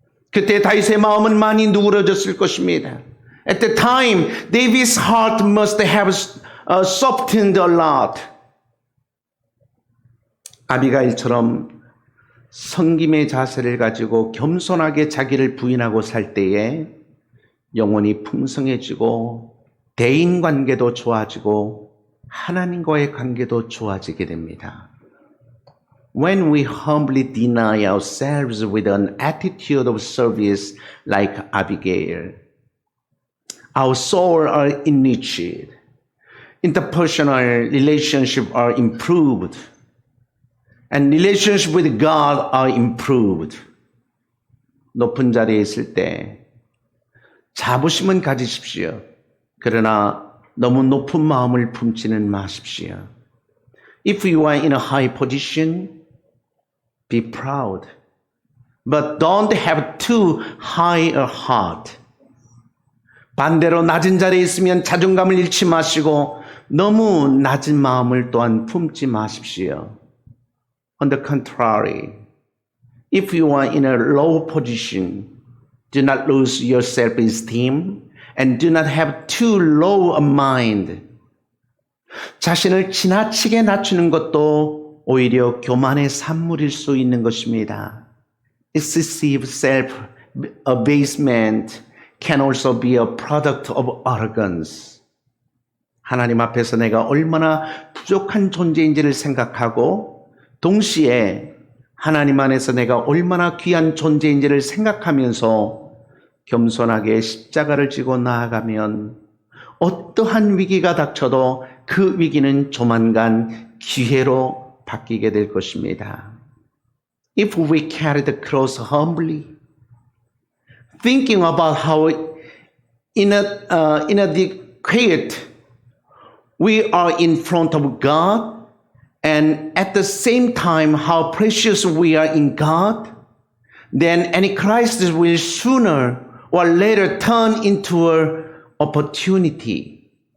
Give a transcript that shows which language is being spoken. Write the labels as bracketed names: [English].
[Korean] 그때 다윗의 마음은 많이 누그러졌을 것입니다. [English] At the time, David's heart must have softened a lot. [Korean] 아비가일처럼 섬김의 자세를 가지고 겸손하게 자기를 부인하고 살 때에 영혼이 풍성해지고 대인관계도 좋아지고 하나님과의 관계도 좋아지게 됩니다. [English] When we humbly deny ourselves with an attitude of service like Abigail, our souls are enriched, interpersonal relationships are improved, and relationships with God are improved. [Korean] 높은 자리에 있을 때 자부심은 가지십시오. 그러나 너무 높은 마음을 품지는 마십시오. [English] If you are in a high position, be proud. But don't have too high a heart. [Korean] 반대로 낮은 자리에 있으면 자존감을 잃지 마시고 너무 낮은 마음을 또한 품지 마십시오. [English] On the contrary, if you are in a low position, do not lose your self-esteem and do not have too low a mind. [Korean] 자신을 지나치게 낮추는 것도 오히려 교만의 산물일 수 있는 것입니다. [English] Excessive self-abasement can also be a product of arrogance. [Korean] 하나님 앞에서 내가 얼마나 부족한 존재인지를 생각하고 동시에 하나님 안에서 내가 얼마나 귀한 존재인지를 생각하면서 겸손하게 십자가를 지고 나아가면 어떠한 위기가 닥쳐도 그 위기는 조만간 기회로 바뀌게 될 것입니다. [English] If we carry the cross humbly, thinking about how inadequate we are in front of God, and at the same time how precious we are in God, then Antichrist will sooner or later turn into an opportunity.